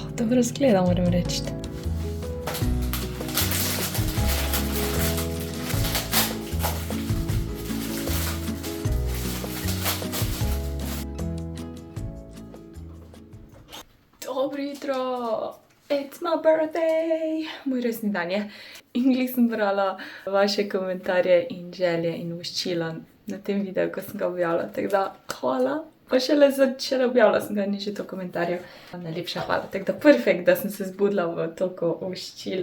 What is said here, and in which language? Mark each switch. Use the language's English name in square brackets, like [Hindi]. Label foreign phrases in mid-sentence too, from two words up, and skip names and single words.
[Slovenian] dobro zgleda, moram reči. Dobro jutro! [English] It's my birthday! [Slovenian] Moj resni dan je. In glih sem brala vaše komentarje in želje in voščila na tem videu, ko sem ga objavila. Tako da, hvala. Pa šele objavila sem ga, ni že to komentarjev. Najlepša hvala. Tako da, perfekt, da sem se zbudila v toliko voščil.